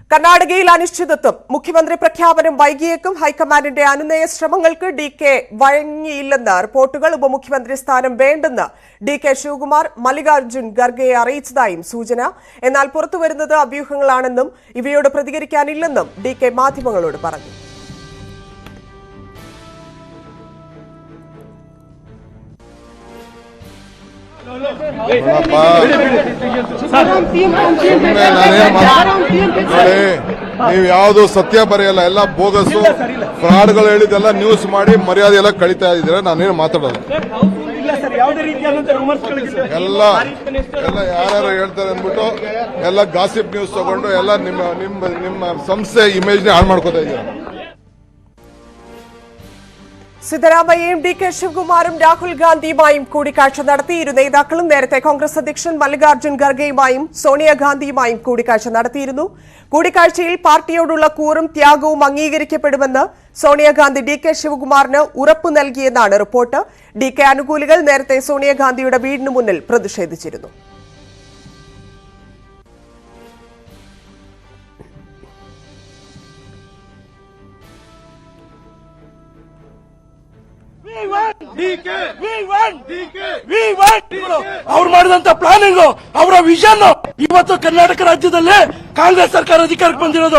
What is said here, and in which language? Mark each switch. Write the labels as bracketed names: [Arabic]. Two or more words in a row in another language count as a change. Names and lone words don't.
[Malayalam] കർണാടകയിൽ അനിശ്ചിതത്വം. മുഖ്യമന്ത്രി പ്രഖ്യാപനം വൈകിയേക്കും. ഹൈക്കമാൻഡിന്റെ അനുനയ ശ്രമങ്ങൾക്ക് ഡി.കെ. വഴങ്ങിയില്ലെന്ന് റിപ്പോർട്ടുകൾ. ഉപമുഖ്യമന്ത്രി സ്ഥാനം വേണ്ടെന്ന് ഡി.കെ. ശിവകുമാർ മല്ലികാർജ്ജുൻ ഖർഗെയെ അറിയിച്ചതായും സൂചന. എന്നാൽ പുറത്തുവരുന്നത് അഭ്യൂഹങ്ങളാണെന്നും ഇവയോട് പ്രതികരിക്കാനില്ലെന്നും ഡി.കെ. മാധ്യമങ്ങളോട് പറഞ്ഞു. [Kannada] ನೀವು ಯಾವುದು ಸತ್ಯ ಬರೆಯಲ್ಲ, ಎಲ್ಲ ಬೋಗಸು ಫ್ರಾಡ್ಗಳು ಹೇಳಿದೆಲ್ಲ ನ್ಯೂಸ್ ಮಾಡಿ ಮರ್ಯಾದೆ ಎಲ್ಲ ಕಳೀತಾ ಇದ್ದೀರಾ. ನಾನೇನು ಮಾತಾಡೋದು ಎಲ್ಲ ಯಾರ್ಯಾರು ಹೇಳ್ತಾರೆ ಅಂದ್ಬಿಟ್ಟು ಎಲ್ಲ [English] gossip news [Kannada] ತಗೊಂಡು ಎಲ್ಲ ನಿಮ್ಮ ಸಂಸ್ಥೆ ಇಮೇಜ್ನ ಹಾಳು ಮಾಡ್ಕೋತಾ ಇದ್ದೀರಾ. [Malayalam] സിദ്ധരാമയ്യയും ഡി.കെ. ശിവകുമാറും രാഹുൽ ഗാന്ധിയുമായും കൂടിക്കാഴ്ച നടത്തി. ഇരു നേതാക്കളും നേരത്തെ കോൺഗ്രസ് അധ്യക്ഷൻ മല്ലികാർജ്ജുൻ ഖർഗെയുമായും സോണിയാഗാന്ധിയുമായും കൂടിക്കാഴ്ച നടത്തിയിരുന്നു. കൂടിക്കാഴ്ചയിൽ പാർട്ടിയോടുള്ള കൂറും ത്യാഗവും അംഗീകരിക്കപ്പെടുമെന്ന് സോണിയാഗാന്ധി ഡി.കെ. ശിവകുമാറിന് ഉറപ്പു നൽകിയെന്നാണ് റിപ്പോർട്ട്. ഡി.കെ. അനുകൂലികൾ നേരത്തെ സോണിയാഗാന്ധിയുടെ വീടിന് മുന്നിൽ പ്രതിഷേധിച്ചിരുന്നു. [Kannada] ಅವ್ರು ಮಾಡಿದಂತ ಪ್ಲಾನಿಂಗ್, ಅವರ ವಿಷನ್ ಇವತ್ತು ಕರ್ನಾಟಕ ರಾಜ್ಯದಲ್ಲಿ ಕಾಂಗ್ರೆಸ್ ಸರ್ಕಾರ ಅಧಿಕಾರಕ್ಕೆ ಬಂದಿರೋದು.